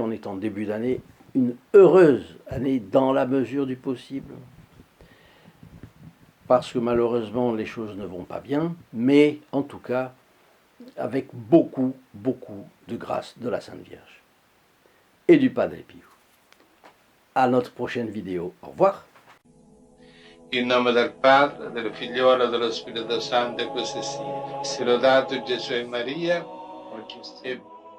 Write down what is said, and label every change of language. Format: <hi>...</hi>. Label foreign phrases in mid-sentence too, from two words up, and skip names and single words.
<fr>On est en début d'année, une heureuse année dans la mesure du possible. Parce que malheureusement, les choses ne vont pas bien, mais en tout cas, avec beaucoup, beaucoup de grâce de la Sainte Vierge et du Padre Pio. À notre prochaine vidéo. Au revoir.</fr> <it>In nome del Padre, del Figliolo e dello Spirito Santo, e così sia. Sia lodato Gesù e Maria,</it>